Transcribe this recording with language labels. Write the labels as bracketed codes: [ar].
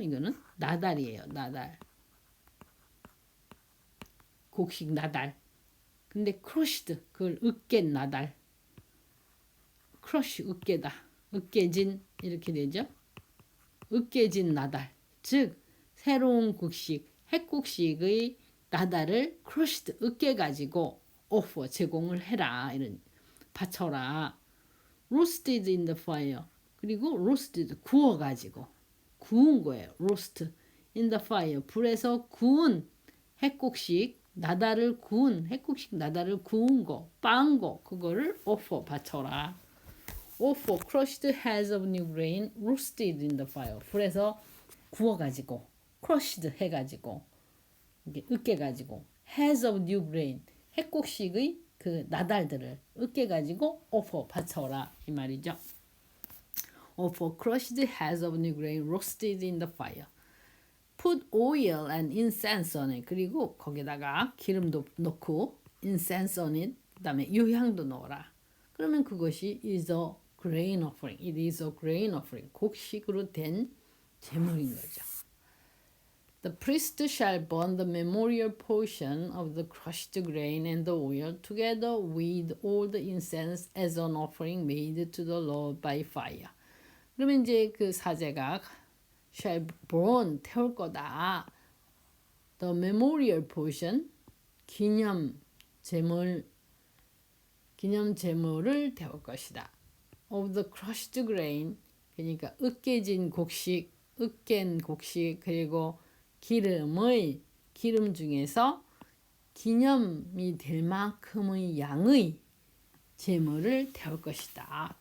[ko] 이거는 나달이에요. 나달 곡식 나달 근데 crushed 그걸 으깬 나달 crush 으깨다 으깨진 이렇게 되죠. 으깨진 나달 즉 새로운 곡식 핵곡식의 나달을 crushed 으깨가지고 offer 제공을 해라 이런 바쳐라. [en] roasted in the fire [ko] 그리고 roasted 구워가지고 구운 거예요. [en] roast in the fire [ko] 불에서 구운 핵곡식 나달을 구운 핵곡식 나달을 구운 거 빻은 거 그거를 offer 바쳐라. [en] offer crushed heads of new grain roasted in the fire [ko] 불에서 구워가지고 crushed 해가지고 이게 으깨가지고 heads of new grain 핵곡식의 그 나달들을 으깨가지고 offer 바쳐라 이 말이죠. [en] offer crushed heads of new grain roasted in the fire put oil and incense on it [ko] 그리고 거기다가 기름도 넣고 [en] incense on it [ko] 그다음에 유향도 넣어라. 그러면 그것이 [en] is a grain offering. It is a grain offering. [ko] 곡식으로 된 제물인 거죠. [en] The priest shall burn the memorial portion of the crushed grain and the oil together with all the incense as an offering made to the Lord by fire. [ko] 그러면 이제 그 사제가 [en] shall burn [ko] 태울 거다. [en] The memorial portion [ko] 기념 제물을 태울 것이다. [en] Of the crushed grain [ko] 그러니까 으깨진 곡식, 으깬 곡식 그리고 기름 중에서 기념이 될 만큼의 양의 제물을 태울 것이다.